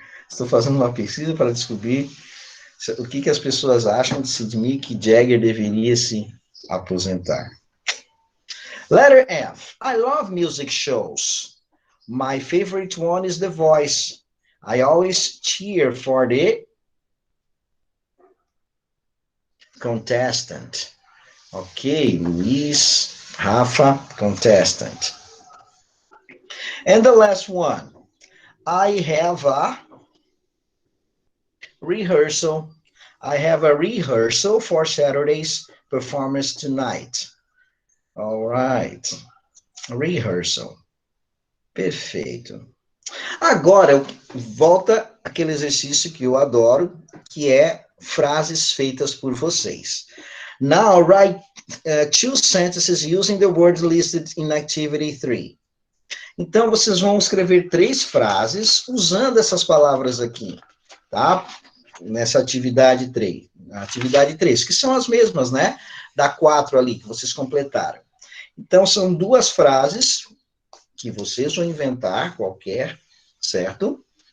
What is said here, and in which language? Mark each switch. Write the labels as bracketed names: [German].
[Portuguese] Estou fazendo uma pesquisa para descobrir o que as pessoas acham de Mick Jagger deveria se aposentar. [English] Letter F. I love music shows. My favorite one is The Voice. I always cheer for the contestant. Okay, Luis, Rafa, contestant. And the last one. I have a rehearsal. I have a rehearsal for Saturday's performance tonight. All right. Rehearsal. [Portuguese] Perfeito. Agora, volta aquele exercício que eu adoro, que é frases feitas por vocês. [English] Now, write 2 sentences using the words listed in activity 3. [Portuguese] Então, vocês vão escrever 3 frases usando essas palavras aqui, tá? Nessa atividade 3. Atividade 3, que são as mesmas, né? Da 4 ali, que vocês completaram. Então, são 2 frases que vocês vão inventar, qualquer, certo?